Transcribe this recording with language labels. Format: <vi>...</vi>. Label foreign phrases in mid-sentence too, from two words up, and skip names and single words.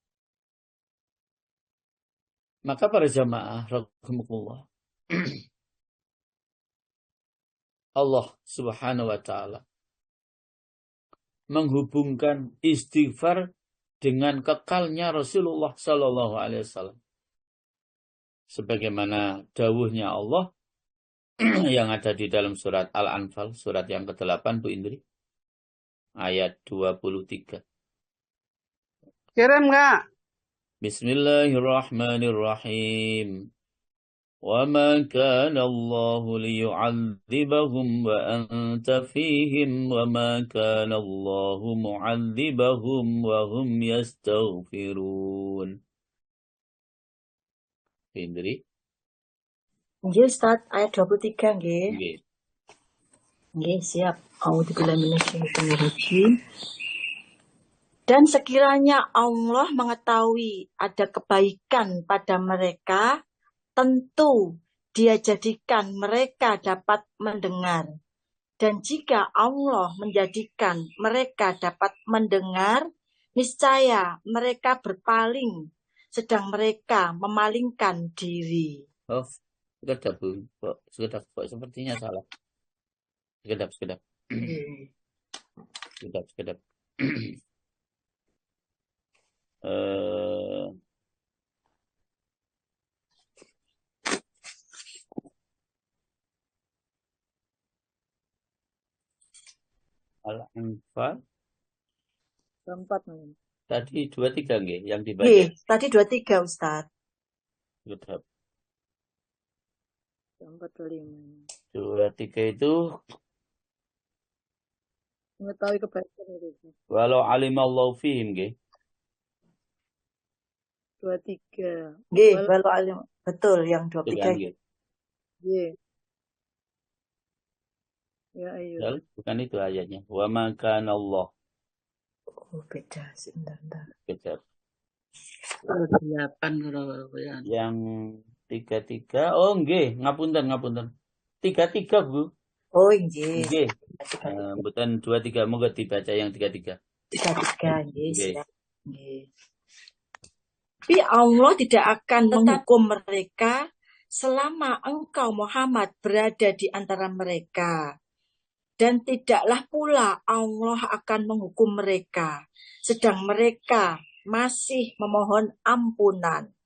<id>Maka para jamaah rahimakumullah, Allah</id> <ar>سبحانه وتعالى</ar> <id>menghubungkan istighfar dengan kekalnya Rasulullah</id> <ar>صلى الله عليه وسلم.</ar> <id>Sebagaimana dawuhnya Allah yang ada di dalam surat Al-Anfal, surat yang ke-8, Bu Indri, ayat 23. Kirim nggak?</id> <ar>بسم الله الرحمن الرحيم. وَمَا كَانَ اللَّهُ لِيُعَذِّبَهُمْ وَأَنْتَ فِيهِمْ وَمَا كَانَ اللَّهُ مُعَذِّبَهُمْ وَهُمْ يَسْتَغْفِرُونَ.</ar> <id>Indri? Nggih, Ustaz, ayat 23 nggih. Nggih. Nggih, siap.</id> <ar>أعوذ بالله من الشيطان الرجيم.</ar> <id>Dan sekiranya Allah mengetahui ada kebaikan pada mereka, tentu Dia jadikan mereka dapat mendengar. Dan jika Allah menjadikan mereka dapat mendengar, niscaya mereka berpaling, sedang mereka memalingkan diri.</id> <jv>Oh, sekedap, Bu.</jv> <id>Sekedap, sepertinya salah.</id> <jv>Sekedap. Sekedap.</jv> <id>Al-Anfal Keempat. tadi 23 nggih yang dibaca. Nggih, tadi 23 Ustaz. Sekedap. 45. 23 itu Mengetahui kebaikan itu.</id> <ar>ولو علم الله فيهم nggih.</ar> <id>23. Nggih,</id> <ar>ولو علم.</ar> <id>Betul yang Itu kan 23. nggih. Nggih. Ya ayo. Bukan itu ayatnya.</id> <ar>وما كان الله.</ar> <id>Oh, beda. Sebentar. Sekedap. 8 kalau ya. Yang 33.</id> <jv>Oh nggih, ngapunten.</jv> <id>33, Bu. Oh, nggih.</id> <jv>Nggih. Mboten</jv> <id>23, moga dibaca yang 33. 33 nggih, Nggih. siap. Nggih. Tapi Allah tidak akan menghukum mereka selama engkau Muhammad berada di antara mereka. Dan tidaklah pula Allah akan menghukum mereka, sedang mereka masih memohon ampunan.</id>